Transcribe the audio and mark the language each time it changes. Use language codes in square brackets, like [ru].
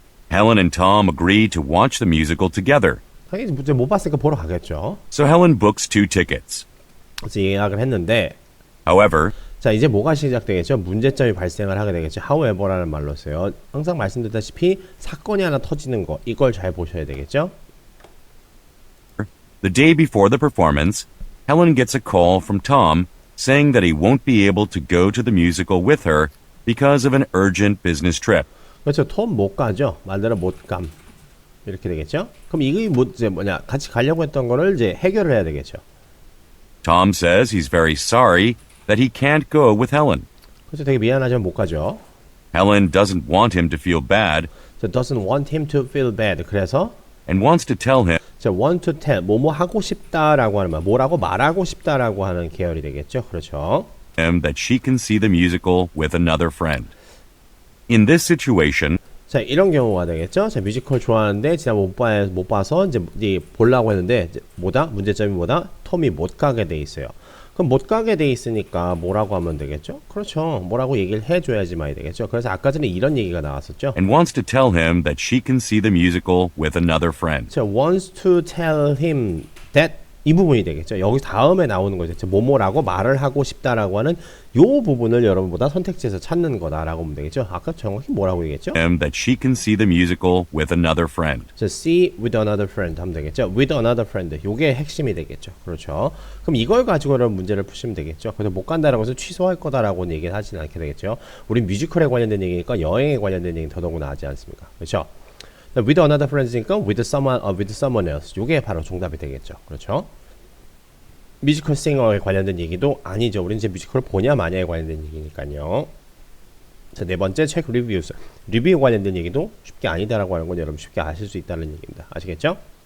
[en] Helen and Tom agree to watch the musical together. [ko] 당연히 이제 못 봤으니까 보러 가겠죠. [en] So Helen books 2 tickets. [ko] 그래서 예약을 했는데 [en] However, [ko] 자 이제 뭐가 시작되겠죠? 문제점이 발생을 하게 되겠죠. however라는 말로 써요. 항상 말씀드렸다시피 사건이 하나 터지는 거 이걸 잘 보셔야 되겠죠. [en] the day before the performance, Helen gets a call from Tom saying that he won't be able to go to the musical with her because of an urgent business trip. [ko] 그렇죠. 톰 못 가죠. 말대로 못 감. 이렇게 되겠죠. 그럼 이게 이제 같이 가려고 했던 거를 이제 해결을 해야 되겠죠. [en] Tom says he's very sorry that he can't go with Helen. [ko] 그래서 되게 미안하지만 못 가죠. [en] Helen doesn't want him to feel bad So doesn't want him to feel bad. [ko] 그래서 [en] and wants to tell him [ko] 자, [en] want to tell [ko] 뭐뭐 하고 싶다라고 하는 말, 뭐라고 말하고 싶다라고 하는 계열이 되겠죠. 그렇죠. [en] that she can see the musical with another friend. In this situation, [ko] 자, 이런 경우가 되겠죠. 자, 뮤지컬 좋아하는데 지난 못 봐서 이제 보려고 했는데 이제 문제점이 뭐다? 톰이 못 가게 돼 있어요. 그럼 못 가게 돼 있으니까 뭐라고 하면 되겠죠? 그렇죠. 뭐라고 얘기를 해줘야지만이 되겠죠. 그래서 아까 전에 이런 얘기가 나왔었죠. [en] and wants to tell him that she can see the musical with another friend. 자, wants to tell him that [ko] 이 부분이 되겠죠. 여기 다음에 나오는 거죠. 뭐뭐라고 말을 하고 싶다라고 하는 요 부분을 여러분보다 선택지에서 찾는 거다라고 보면 되겠죠. 아까 정확히 뭐라고 얘기했죠? [en] Him that she can see the musical with another friend. 자, see with another friend 하면 되겠죠. with another friend. [ko] 요게 핵심이 되겠죠. 그렇죠. 그럼 이걸 가지고 여러분 문제를 푸시면 되겠죠. 그래서 못 간다라고 해서 취소할 거다라고는 얘기는 하지는 않게 되겠죠. 우린 뮤지컬에 관련된 얘기니까 여행에 관련된 얘기는 더더구나 하지 않습니까? 그렇죠. [en] with another friend이니까 with someone else. [ko] 요게 바로 정답이 되겠죠. 그렇죠. 뮤지컬 싱어에 관련된 얘기도 아니죠. 우린 이제 뮤지컬을 보냐 마냐에 관련된 얘기니까요. 자, 네 번째 체크 리뷰스. 리뷰에 관련된 얘기도 쉽게 아니다라고 하는 건 여러분 쉽게 아실 수 있다는 얘기입니다. 아시겠죠?